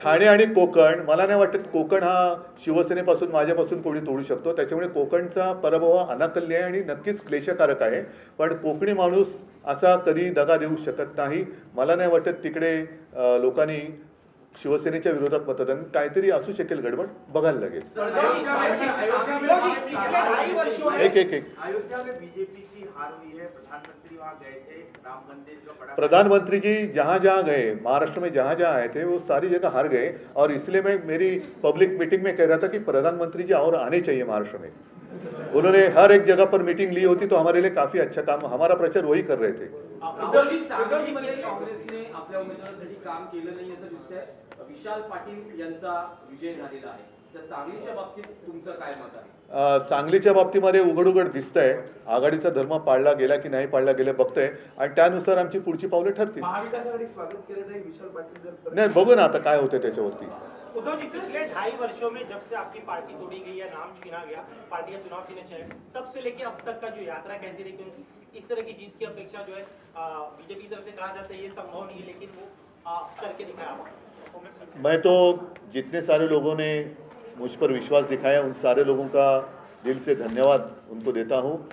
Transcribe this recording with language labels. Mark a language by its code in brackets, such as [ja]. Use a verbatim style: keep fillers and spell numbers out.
[mr] ठाणे आणि कोकण, मला नाही वाटत कोकण हा शिवसेनेपासून माझ्यापासून कोणी तोडू शकतो, त्याच्यामुळे कोकणचा पराभव हा अनाकल्य आहे आणि नक्कीच क्लेशकारक आहे. पण कोकणी माणूस असा कधी दगा देऊ शकत नाही. मला नाही वाटत तिकडे अं, लोकांनी शिवसेनेच्या विरोधात मतदान, काहीतरी असू शकेल गडबड, बघायला लागेल. एक एक एक [hi] अयोध्या में बीजेपी की हार हुई है, प्रधानमंत्री वहाँ गए थे, राम मंदिर का बड़ा प्रधानमंत्री जी जहाँ जहाँ गए महाराष्ट्र में, जहाँ जहाँ आए थे वो सारी जगह हार गए, और इसलिए मैं मेरी पब्लिक मीटिंग में कह रहा था कि प्रधानमंत्री जी और आने चाहिए महाराष्ट्र में. उन्होंने हर एक जगह पर मीटिंग ली होती तो हमारे लिए काफ़ी अच्छा काम, हमारा प्रचार वही कर रहे थे. [mr] उद्धवजी, सांगलीमध्ये काँग्रेसने आपल्या उमेदवारासाठी काम केलं नाही असं दिसतंय. विशाल पाटील यांचा विजय झालेला आहे, तर सांगलीच्या बाबतीत तुमचं काय मत आहे? अ, सांगलीच्या बाबतीमध्ये उघडउघड दिसतंय आघाडीचा धर्म पाळला गेला की नाही पाळला गेला बघतंय, आणि त्यानुसार आमची पुढची पावलं ठरतील. महाविकास आघाडी स्वागत केलं जाईल विशाल पाटील जर परत- नाही, बघू ना आता काय होतं त्याच्यावरती. [hi] उद्धव जी, पिछले ढाई वर्षों में जब से आपकी पार्टी तोड़ी गई या नाम छीना गया, पार्टी या चुनाव छीने चले, तब से लेके अब तक का जो यात्रा कैसी रही? क्योंकि इस तरह की जीत की अपेक्षा जो है बीजेपी की तरफ से कहा जाता है ये संभव नहीं है, लेकिन वो आ, करके दिखाया आपने. मैं तो जितने सारे लोगों ने मुझ पर विश्वास दिखाया उन सारे लोगों का दिल से धन्यवाद उनको देता हूँ.